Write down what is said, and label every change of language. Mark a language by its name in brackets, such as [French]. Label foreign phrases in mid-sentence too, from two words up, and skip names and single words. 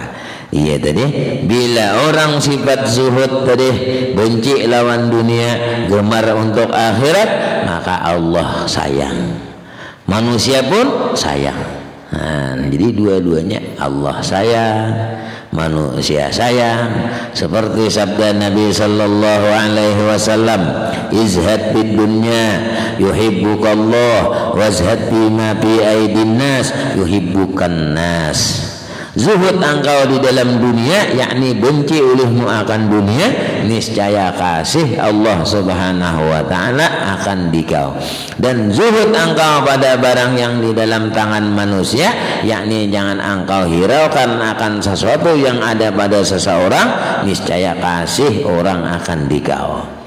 [Banjar] Iya tadi bila orang sifat zuhud tadi benci lawan dunia gemar untuk akhirat maka Allah sayang manusia pun sayang jadi dua-duanya Allah sayang manusia sayang seperti sabda Nabi [Arabic] صلى الله عليه وسلم ازهد بالدنيا يحبك الله وازهد بما في أيدي الناس يحبك الناس. [Malay] Zuhud engkau di dalam dunia yakni benci olehmu akan dunia niscaya kasih Allah [Arabic] سبحانه وتعالى [Malay] akan dikau dan zuhud engkau pada barang yang di dalam tangan manusia yakni jangan engkau hiraukan akan sesuatu yang ada pada seseorang niscaya kasih orang akan dikau.